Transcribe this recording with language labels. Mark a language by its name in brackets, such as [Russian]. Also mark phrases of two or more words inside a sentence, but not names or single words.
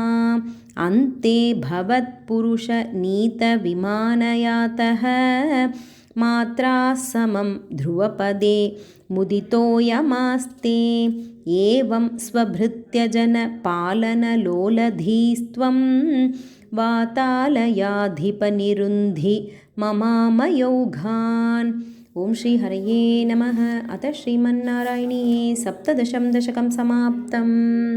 [Sanskrit] अन्ते भवत्पुरुषनीतविमानयातः मात्रा समं ध्रुवपदे मुदितोऽयमास्ते. एवं स्वभृत्यजनपालनलोलधीस्त्वं वातालयाधिपनिरुन्धि ममामयौघान्. ఓం శ్రీ హరయే నమః. అత శ్రీమన్నారాయణీయే సప్తదశం దశకం సమాప్తం.